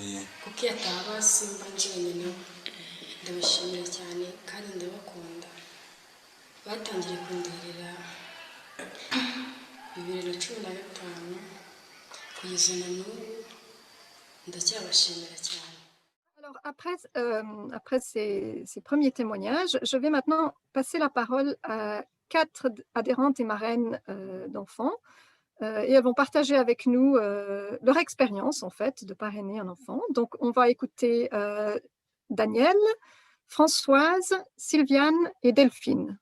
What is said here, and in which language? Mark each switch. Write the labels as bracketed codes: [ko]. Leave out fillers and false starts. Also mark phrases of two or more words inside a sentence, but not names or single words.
[rw] Kuko iyo ataba simba njyenyine ndabashimira cyane kandi ndabakunda. Batangiye kunderera 2015 kugeza na n'ubu ndacyabashimira cyane. [fr] Alors, après ces premiers témoignages, je vais maintenant passer la parole à 4 adhérentes et marraines d'enfants. Et elles vont partager avec nous leur expérience, en fait, de parrainer un enfant. Donc, on va écouter Danielle, Françoise, Sylviane et Delphine.